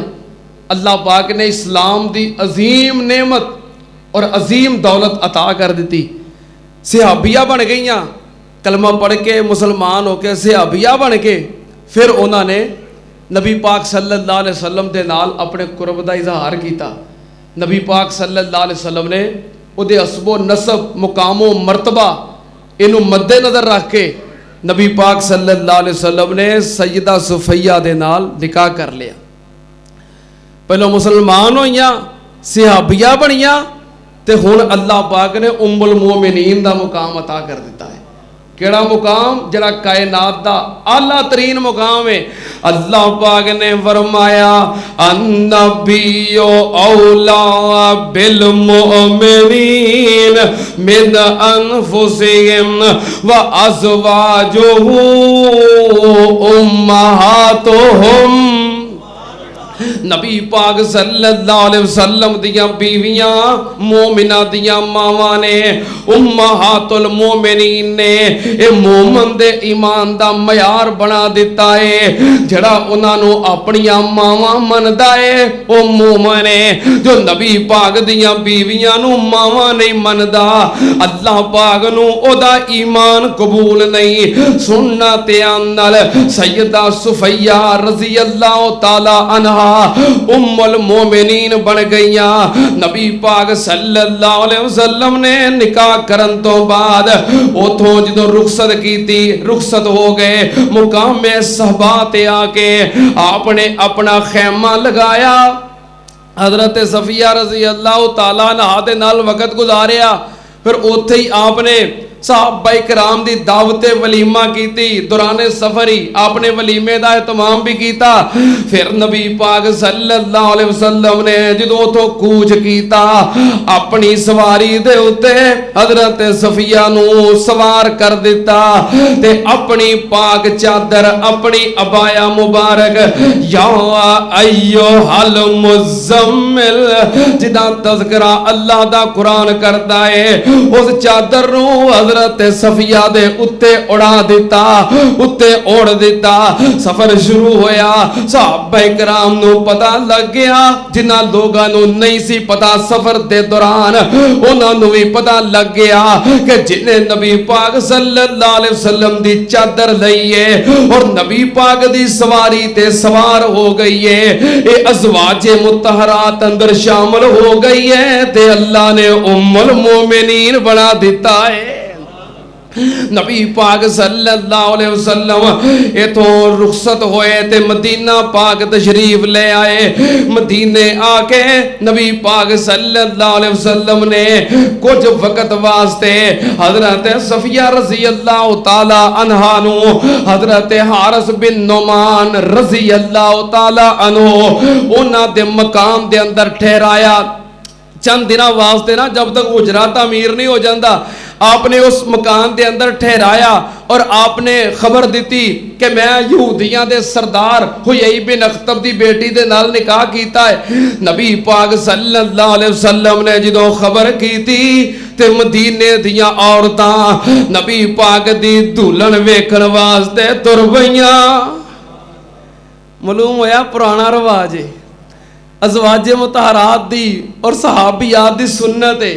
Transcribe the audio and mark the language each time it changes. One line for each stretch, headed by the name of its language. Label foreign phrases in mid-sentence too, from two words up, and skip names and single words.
Urdu: اللہ پاک نے اسلام کی عظیم نعمت اور عظیم دولت عطا کر دی. صحابیہ بن گئی، کلمہ پڑھ کے مسلمان ہو کر صحابیہ بن کے پھر انہوں نے نبی پاک صلی اللہ علیہ وسلم کے نال اپنے قرب کا اظہار کیا.
Punjabi: نبی پاک صلی اللہ علیہ وسلم نے اوہدے حسب و نسب مقام و مرتبہ اینوں مدنظر رکھ کے نبی پاک صلی اللہ علیہ وسلم نے سیدہ صفیہ دے نال نکاح کر لیا. پہلوں مسلمان ہوئیاں، صحابیہ بنیاں، تو ہن اللہ پاک نے ام المومنین کا مقام عطا کر دتا ہے. کیہڑا مقام? جیہڑا کائنات کا اعلیٰ ترین مقام ہے.
Urdu: اللہ پاک نے فرمایا
Arabic: النبي أولى بالمؤمنين من أنفسهم و وأزواجه أمهاتهم
Punjabi: نبی پاک صلی اللہ علیہ وسلم دیاں بیویاں مومناں دیاں ماواں نے، امہات المومنین نے، اے مومن دے ایمان دا معیار بنا دتا ہے. جیہڑا اوہناں نوں اپنیاں ماواں مندا ہے او مومن ہے. جو نبی پاک دیاں بیویاں نوں ماواں نہیں مندا، اللہ پاک نوں اوہدا ایمان قبول نہیں. سننا تے نال سیدہ صفیہ رضی اللہ تعالیٰ عنہا ام المومنین بن گئیاں. نبی پاک صلی اللہ علیہ وسلم نے نکاح کرن توں بعد اوتھوں جو رخصت کیتی، رخصت ہو گئے مقامِ صہبا تے آکے آپنے اپنا خیمہ لگایا. حضرت صفیہ رضی اللہ تعالیٰ عنہا دے نال وقت گزاریا.
Urdu: پھر اوتھے ہی آپنے صحابہ اکرام دی دعوتِ ولیمہ کی دورانِ سفر ہی آپنے ولیمے کا اہتمام بھی کیا.
Punjabi: پھر نبی پاک صلی اللہ علیہ وسلم نے جو اوتھوں کوچ کیا اپنی سواری دے اتے حضرت صفیہ نوں سوار کر دتا تے اپنی پاک چادر اپنی عبایہ مبارک
Arabic: يا أيها المزمل
Punjabi: جیدا تذکرہ اللہ دا قرآن کرتا ہے، اس چادر نوں حضرت صفیہ دے اتے اڑا دتا، اتے اوڑھ دتا. سفر شروع ہویا. صحابہ اکرام نوں پتا لگ گیا، جنہاں لوکاں نوں نہیں سی پتا سفر دے دوران اوہناں نوں بھی پتا لگ گیا کہ جنہے نبی پاک صلی اللہ علیہ وسلم دی چادر لئی ہے اور نبی پاک دی سواری تے سوار ہو گئی ہے، یہ ازواجِ مطہرات اندر شامل ہو گئی ہے تے اللہ نے ام المومنین بنا دتا ہے. نبی پاک صلی اللہ علیہ وسلم ایتھوں رخصت ہوئے تے مدینہ پاک تشریف لے آئے. مدینے آکے نبی پاک صلی اللہ علیہ وسلم نے کچھ وقت واسطے حضرت صفیہ رضی اللہ تعالیٰ عنہا نوں حضرت حارث بن نعمان رضی اللہ تعالیٰ عنہ اوہناں دے مکان دے اندر ٹھہرایا.
Urdu: چند دنوں واسطے نا، جب تک حجرہ تعمیر نہیں ہو جاتا، آپنے اس مکان کے اندر ٹھہرایا اور آپنے خبر دی کہ
Punjabi: میں یہودیاں دے سردار حیی بن اخطب دی بیٹی دے نال نکاح کیتا ہے. نبی پاک صلی اللہ علیہ وسلم نے جو خبر کی تے مدینے دیاں عورتاں نبی پاک دی دلہن ویکھن واسطے ٹر پئیاں. معلوم ہویا پرانا رواج ہے، ازواجِ مطہرات دی اور صحابیات دی سنت ہے.